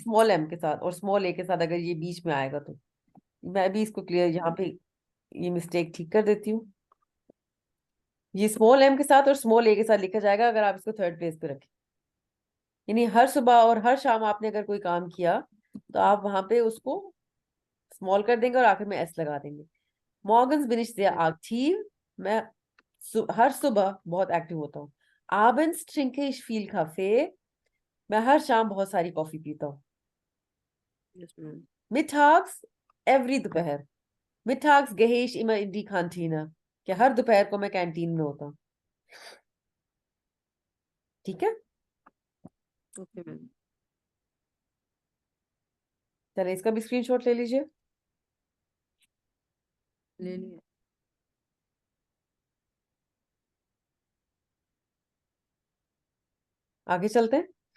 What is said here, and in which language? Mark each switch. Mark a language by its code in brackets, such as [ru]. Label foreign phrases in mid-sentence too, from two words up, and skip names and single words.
[en] small m [hi] के साथ और [en] small a [hi] के साथ अगर ये बीच में आएगा तो मैं भी इसको क्लियर यहाँ पे ये मिस्टेक ठीक कर देती हूँ। ये [en] small m [hi] के साथ और [en] small a [hi] के साथ लिखा जाएगा अगर आप इसको [en] third place [hi] पे रखें। यानी हर सुबह और हर शाम आपने अगर कोई काम किया तो आप वहां पे उसको स्मॉल कर देंगे और आखिर में एस लगा देंगे। [de] Morgens bin ich sehr aktiv। [hi] मैं हर सुबह बहुत एक्टिव होता हूँ। [de] Abends trinke ich viel Kaffee। [hi] मैं हर शाम बहुत सारी कॉफी पीता हूँ। [en] yes ma'am. [de] Mittags, every दोपहर। Mittags gehe ich immer in die Kantine। [hi] कि हर दोपहर को मैं कैंटीन में होता हूँ। ठीक है, [en] okay ma'am. [hi] चलिए इसका भी स्क्रीनशॉट ले लीजिए। ले लिया। आगे चलते हैं।